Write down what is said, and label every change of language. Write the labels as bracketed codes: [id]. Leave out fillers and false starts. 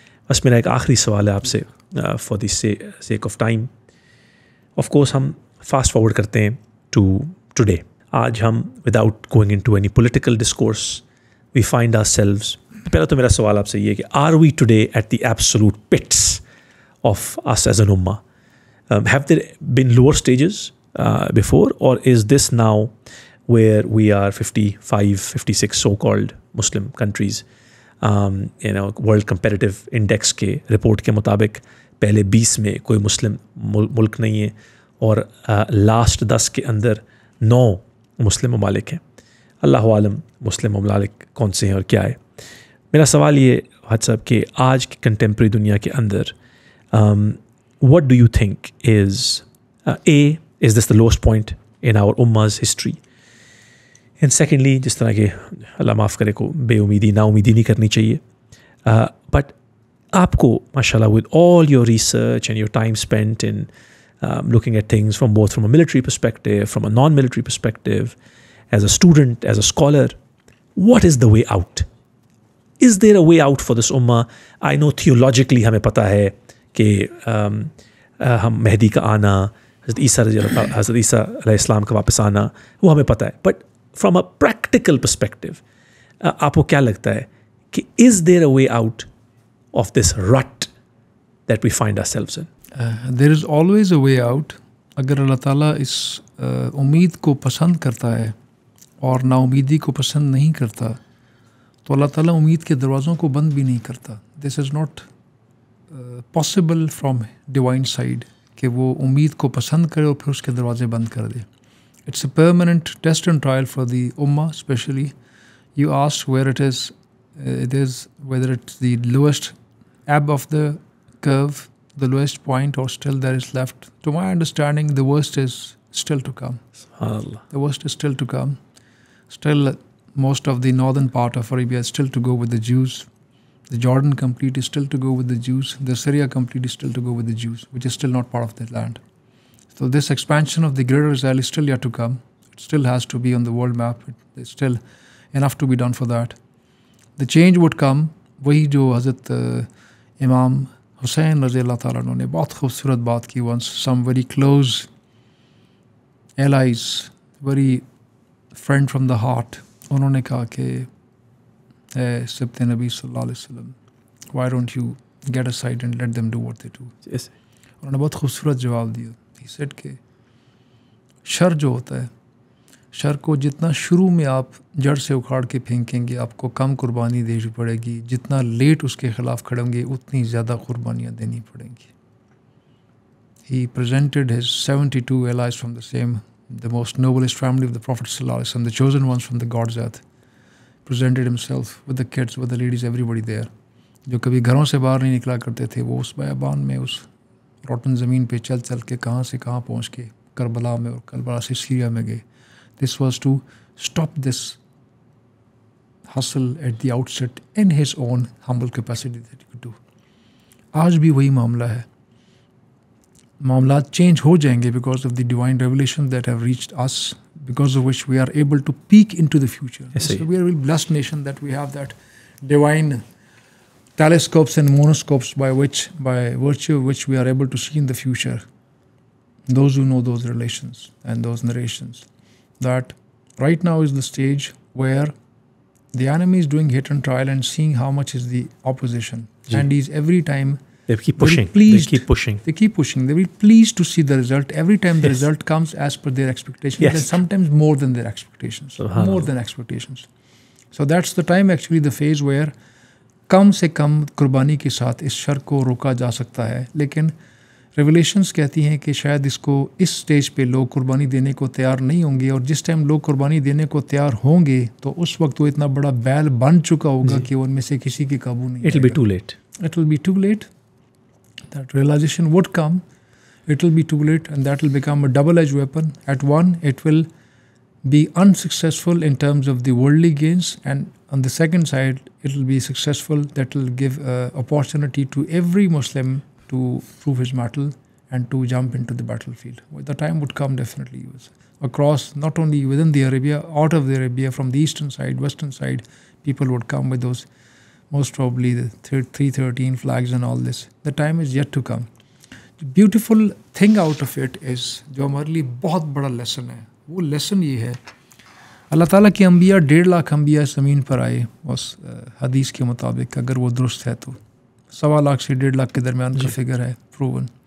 [ur] بس میرا ایک آخری سوال ہے آپ سے [en] For the sake of time. Of course ہم fast forward [ur] کرتے ہیں [en] To today. [ur] آج ہم [en] Without going in to any political discourse we find ourselves. [ur] پہلا تو میرا سوال آپ سے یہ ہے کہ [en] Are we today at the absolute pits of us as an ummah? Have there been lower stages before, or is this now where we are 55, 56 so-called Muslim countries, World Competitive Index [ur] کے رپورٹ کے مطابق پہلے 20 میں کوئی مسلم ملک نہیں ہے اور last 10 کے اندر 9 مسلم ممالک ہیں. اللہ عالم مسلم ممالک کون سے ہیں اور کیا ہے. میرا سوال یہ حد صاحب کہ آج کی کنٹمپریری دنیا کے اندر [en] what do you think is is this the lowest point in our ummah's history, and secondly [ur] جس طرح کہ اللہ معاف کرے کو بے امیدی نا امیدی نہیں کرنی چاہیے, [en] but [ur] آپ کو ماشاء اللہ [en] with all your research and your time spent in looking at things from both from a military perspective, from a non-military perspective, as a student, as a scholar, what is the way out? Is there a way out for this ummah? I know theologically [ur] ہمیں پتہ ہے کہ ہم مہدی کا آنا, حضرت عیسیٰ علیہ السلام کا واپس آنا, وہ ہمیں پتہ ہے, [en] but from a practical perspective [ur] آپ کو کیا لگتا ہے کہ [en] Is there a way out of this rut that we find ourselves in? There is always a way out. [ur] اگر اللہ تعالیٰ اس امید کو پسند کرتا ہے اور نا امیدی کو پسند نہیں کرتا تو اللہ تعالیٰ امید کے دروازوں کو بند بھی نہیں کرتا. [en] this is not possible from divine side [ur] کہ وہ امید کو پسند کرے اور پھر اس کے دروازے بند کر دے. [en] It's a permanent test and trial for the ummah. Especially you ask where it is whether it's the lowest ebb of the curve, the lowest point, or still there is left. To my understanding, the worst is still to come. SubhanAllah. The worst is still to come. Still, most of the northern part of Arabia is still to go with the Jews. The Jordan complete is still to go with the Jews. The Syria complete is still to go with the Jews, which is still not part of that land. So this expansion of the greater Israel is still yet to come. It still has to be on the world map. There's still enough to be done for that. The change would come. [ur] وہی جو حضرت امام حسین رضی اللہ تعالیٰ عنہ نے بہت خوبصورت بات کی [en] once, some very close allies, very friend from the heart, [ur] انہوں نے کہا کہ اے سبت نبی صلی اللہ علیہ وسلم, [en] why don't you get aside and let them do what they do. [ur] انہوں نے بہت خوبصورت جواب دیا. [en] He said [ur] کہ شر جو ہوتا ہے, شر کو جتنا شروع میں آپ جڑ سے اکھاڑ کے پھینکیں گے آپ کو کم قربانی دینی پڑے گی, جتنا لیٹ اس کے خلاف کھڑیں گے اتنی زیادہ قربانیاں دینی پڑیں گی. [en] He presented his 72 allies from the same, the most noblest family of the Prophet sallallahu alaihi wasallam, the chosen ones from the God's earth, presented himself with the kids, with the ladies, everybody there. [ur] جو کبھی گھروں سے باہر نہیں نکلا کرتے تھے وہ اس بیابان میں اس روٹن زمین پہ چل چل کے کہاں سے کہاں پہنچ کے کربلا میں اور کربلا سے سیریا میں گئے. [en] This was to stop this hustle at the outset in his own humble capacity that he could do. [ur] آج بھی وہی معاملہ ہے. معاملات چینج ہو جائیں گے [en] because of the divine revelation that have reached us, because of which we are able to peek into the future. Yes, so we are a really blessed nation that we have that divine telescopes and monoscopes by virtue of which we are able to see in the future. Those who know those relations and those narrations, that right now is the stage where the enemy is doing hit and trial and seeing how much is the opposition. And he's every time They keep pushing. pleased. They keep pushing. They keep pushing. They're very pleased to see the result. Every time the result comes as per their expectations, Yes. and sometimes more than their expectations. More than expectations. So that's the time, actually, the phase where [ur] کم سے کم قربانی کے ساتھ اس شر کو روکا جا سکتا ہے. لیکن ریولیشنز کہتی ہیں کہ شاید اس کو اس سٹیج پہ لوگ قربانی دینے کو تیار نہیں ہوں گے, اور جس ٹائم لوگ قربانی دینے کو تیار ہوں گے تو اس وقت وہ اتنا بڑا بیل بن چکا ہوگا کہ ان میں سے کسی کے قابو نہیں. [en] It will be too late. It will be too late. That realization would come. It will be too late, and that will become a double-edged weapon. At one, it will be unsuccessful in terms of the worldly gains, and on the second side, it will be successful. That will give opportunity to every Muslim to prove his mettle and to jump into the battlefield. The time would come, definitely. Across, not only within the Arabia, out of the Arabia, from the eastern side, western side, people would come with those, most probably the 313 flags and all this. The time is yet to come. The beautiful thing out of it is, [ur] جو ہمارے لیے بہت بڑا lesson ہے, وہ lesson یہ ہے, اللہ تعالیٰ کے انبیاء 1.5 لاکھ انبیاء زمین پر آئے اس حدیث کے مطابق, اگر وہ درست ہے تو 1.25 لاکھ سے 1.5 لاکھ کے درمیان کا فگر ہے, پروون.